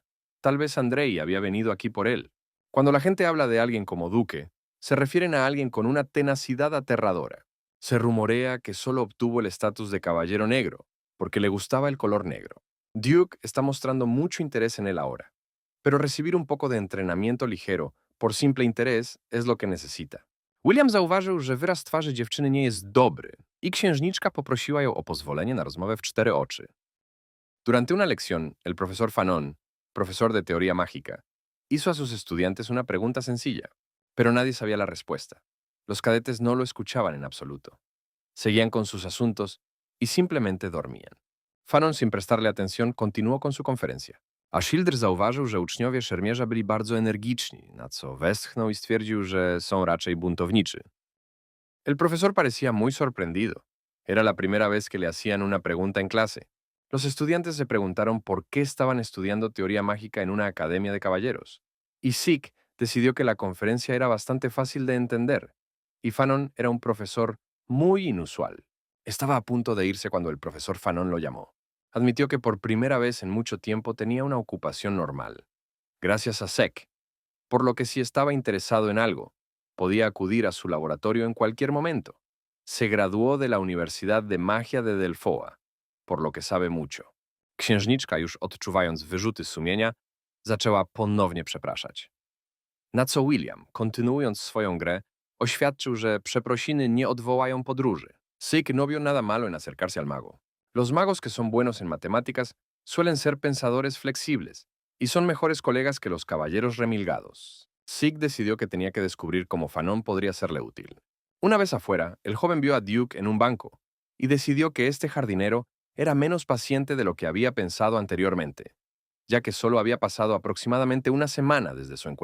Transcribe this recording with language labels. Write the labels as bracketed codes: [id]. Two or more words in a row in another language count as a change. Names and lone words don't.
[es] Tal vez Andrei había venido aquí por él. Cuando la gente habla de alguien como duque, se refieren a alguien con una tenacidad aterradora. Se rumorea que solo obtuvo el estatus de caballero negro, porque le gustaba el color negro. Duke está mostrando mucho interés en él ahora, pero recibir un poco de entrenamiento ligero, por simple interés, es lo que necesita. [pl] William zauważył, że wyraz twarzy dziewczyny nie jest dobry i księżniczka poprosiła ją o pozwolenie na rozmowę w cztery oczy. [es] Durante una lección, el profesor Fanon, profesor de teoría mágica, hizo a sus estudiantes una pregunta sencilla, pero nadie sabía la respuesta. Los cadetes no lo escuchaban en absoluto. Seguían con sus asuntos y simplemente dormían. Fanon, sin prestarle atención, continuó con su conferencia. [pl] A Schilder zauważył, że uczniowie szermierza byli bardzo energiczni, na co westchnął i stwierdził, że są raczej buntowniczy. [es] El profesor parecía muy sorprendido. Era la primera vez que le hacían una pregunta en clase. Los estudiantes se preguntaron por qué estaban estudiando teoría mágica en una academia de caballeros. Y Sik decidió que la conferencia era bastante fácil de entender, y Fanon era un profesor muy inusual. Estaba a punto de irse cuando el profesor Fanon lo llamó. Admitió que por primera vez en mucho tiempo tenía una ocupación normal, gracias a Sek, por lo que si estaba interesado en algo, podía acudir a su laboratorio en cualquier momento. Se graduó de la Universidad de Magia de Delfoa, por lo que sabe mucho. [pl] Księżniczka, już odczuwając wyrzuty sumienia, zaczęła ponownie przepraszać. Na co William, kontynuując swoją grę, oświadczył, że przeprosiny nie odwołają podróży. [es] Sik no vio nada malo en acercarse al mago. Los magos que son buenos en matemáticas suelen ser pensadores flexibles y son mejores colegas que los caballeros remilgados. Sik decidió que tenía que descubrir cómo Fanon podría serle útil. Una vez afuera, el joven vio a Duke en un banco y decidió que este jardinero era menos paciente de lo que había pensado anteriormente, ya que solo había pasado aproximadamente una semana desde su encuentro.